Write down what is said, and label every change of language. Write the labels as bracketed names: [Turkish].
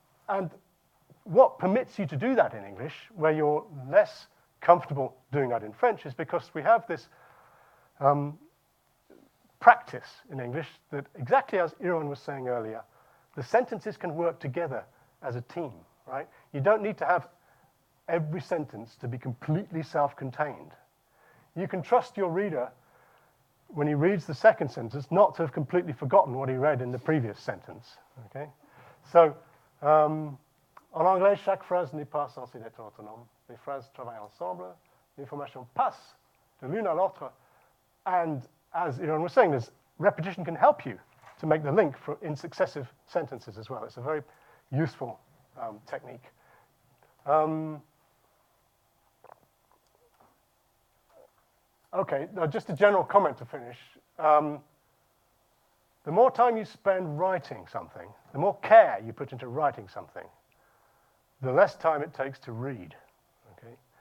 [English] And what permits you to do that in English, where you're less comfortable doing that in French, is because we have this practice in English that, exactly as Iron was saying earlier, the sentences can work together as a team, right? You don't need to have every sentence to be completely self-contained. You can trust your reader, when he reads the second sentence, not to have completely forgotten what he read in the previous sentence, okay? [French] So, en anglais, chaque phrase n'est pas censée être autonome. Les phrases travaillent ensemble. L'information passe de l'une à l'autre. [English] And as Iran was saying, repetition can help you to make the link in successive sentences as well. It's a very useful technique. Okay, now just a general comment to finish. The more time you spend writing something, the more care you put into writing something, the less time it takes to read, okay?